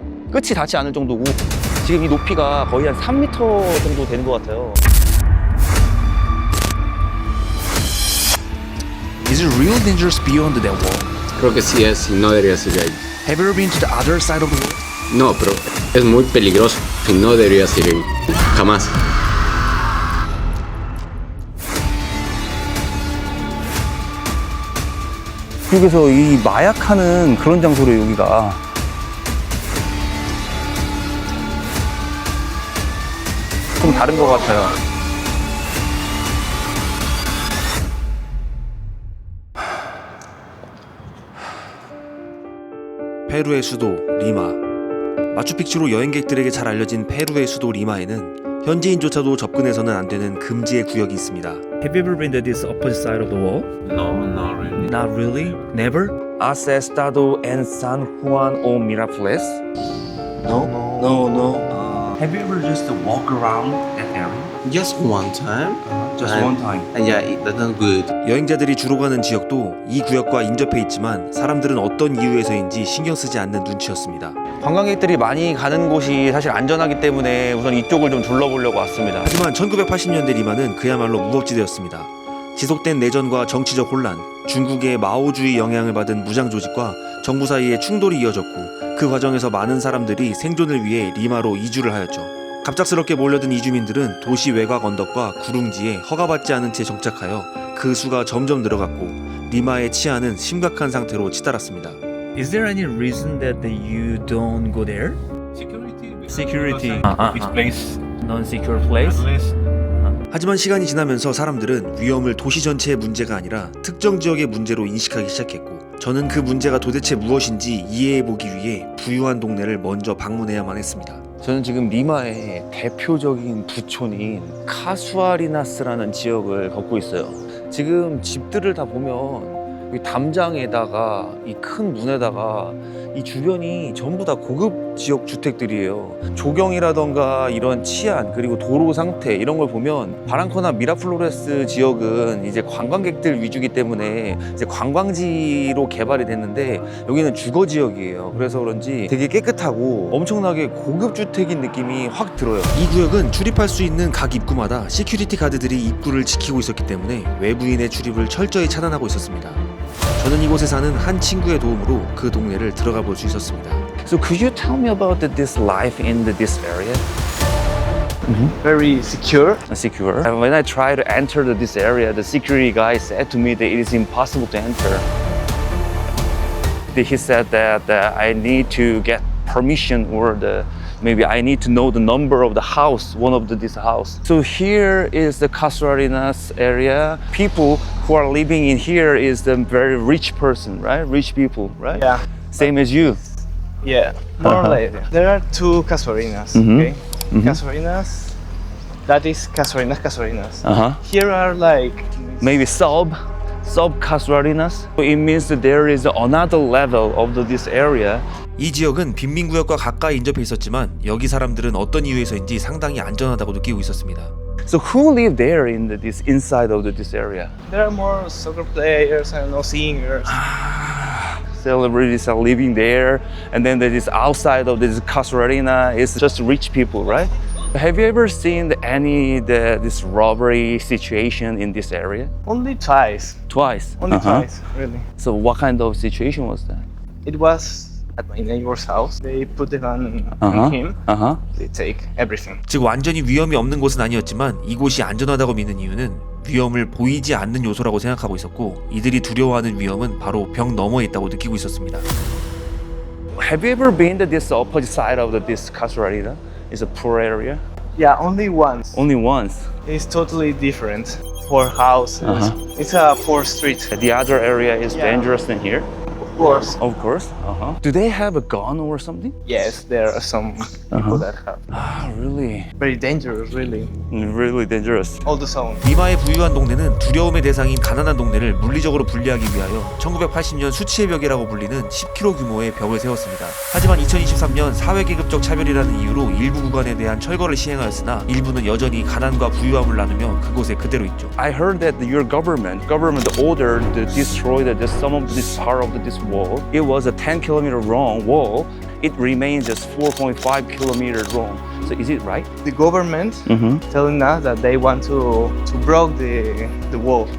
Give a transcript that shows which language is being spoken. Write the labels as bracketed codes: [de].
[ko] 끝이 닿지 않을 정도고 지금 이 높이가 거의 한 3m 정도 되는 것 같아요. [en] Is it real dangerous beyond that wall? [es] Creo que sí es y no debería seguir ahí. [en] Have you ever been to the other side of the world? [es] No, pero es muy peligroso y no debería seguir ahí. Jamás. [ko] 미국에서 이 마약하는 그런 장소래요, 여기가. 좀 다른 것 같아요. 페루의 수도 리마. 마추픽추로 여행객들에게 잘 알려진 페루의 수도 리마에는 현지인조차도 접근해서는 안 되는 금지의 구역이 있습니다. [en] Have you ever been to this opposite side of the wall? No, not really. Not really? Never? [es] ¿Has estado en San Juan o Miraflores? [en] No. Have you ever just walk around that area? Just one time. Just one time. And yeah, that's not good. [ko] 여행자들이 주로 가는 지역도 이 구역과 인접해 있지만 사람들은 어떤 이유에서인지 신경 쓰지 않는 눈치였습니다. 관광객들이 많이 가는 곳이 사실 안전하기 때문에 우선 이쪽을 좀 둘러보려고 왔습니다. 하지만 1980년대 리마는 그야말로 무법지대였습니다. 지속된 내전과 정치적 혼란, 중국의 마오주의 영향을 받은 무장 조직과 정부 사이에 충돌이 이어졌고 그 과정에서 많은 사람들이 생존을 위해 리마로 이주를 하였죠. 갑작스럽게 몰려든 이주민들은 도시 외곽 언덕과 구릉지에 허가받지 않은 채 정착하여 그 수가 점점 늘어갔고 리마의 치안은 심각한 상태로 치달았습니다. [en] Is there any reason that you don't go there? Security. Which place? Non-secure place? Unless [ko] 하지만 시간이 지나면서 사람들은 위험을 도시 전체의 문제가 아니라 특정 지역의 문제로 인식하기 시작했고 저는 그 문제가 도대체 무엇인지 이해해보기 위해 부유한 동네를 먼저 방문해야만 했습니다. 저는 지금 리마의 대표적인 부촌인 카수아리나스라는 지역을 걷고 있어요. 지금 집들을 다 보면 이 담장에다가 이 큰 문에다가 이 주변이 전부 다 고급 지역 주택들이에요. 조경이라던가 이런 치안 그리고 도로 상태 이런 걸 보면 바랑코나 미라플로레스 지역은 이제 관광객들 위주기 때문에 이제 관광지로 개발이 됐는데 여기는 주거 지역이에요. 그래서 그런지 되게 깨끗하고 엄청나게 고급 주택인 느낌이 확 들어요. 이 구역은 출입할 수 있는 각 입구마다 시큐리티 가드들이 입구를 지키고 있었기 때문에 외부인의 출입을 철저히 차단하고 있었습니다. 저는 이곳에 사는 한 친구의 도움으로 그 동네를 들어가 볼 수 있었습니다. [en] So could you tell me about this life in this area? very secure. Secure. And when I try to enter this area, the security guy said to me that it is impossible to enter. He said that I need to get permission or maybe I need to know the number of the house, one of this house. So here is the Casuarinas area. People who are living in here is the very rich person, right? Rich people, right? Yeah. Same as you. Yeah. More or less. There are two casuarinas. Okay. Casuarinas. That is casuarinas. Uh-huh. Here are like Maybe sub Casuarinas. It means that there is another level of this area. [ko] 이 지역은 빈민구역과 가까이 인접해 있었지만 여기 사람들은 어떤 이유에서인지 상당히 안전하다고 느끼고 있었습니다. [en] So who live there in this inside of this area? there are more soccer players and no singers. Celebrities are living there, and then there is outside of this Casuarina is just rich people, right? Have you ever seen this robbery situation in this area? Only twice. Twice. Only twice, really. So what kind of situation was that? It was at my neighbor's house. They put the gun on him. They take everything. [ko] 즉 완전히 위험이 없는 곳은 아니었지만 이곳이 안전하다고 믿는 이유는 위험을 보이지 않는 요소라고 생각하고 있었고 이들이 두려워하는 위험은 바로 벽 너머에 있다고 느끼고 있었습니다. [en] Have you ever been to this opposite side of this Casuarina? It's a poor area. Yeah, only once. Only once. It's totally different. Poor houses. It's a poor street. The other area is Yeah. dangerous than here. course. Of course. Do they have a gun or something? Yes, there are some people that have. Ah, really? Very dangerous, really. Really dangerous. All the zone. [ko] 리마의 부유한 동네는 두려움의 대상인 가난한 동네를 물리적으로 분리하기 위하여 1980년 수치의 벽이라고 불리는 10km 규모의 벽을 세웠습니다. 하지만 2023년 사회계급적 차별이라는 이유로 일부 구간에 대한 철거를 시행하였으나 일부는 여전히 가난과 부유함을 나누며 그곳에 그대로 있죠. [en] I heard that your government ordered to destroy some of this part of this wall. It was a 10-kilometer long wall. It remains just 4.5 kilometers long. So is it right? The government telling us that they want to break the wall.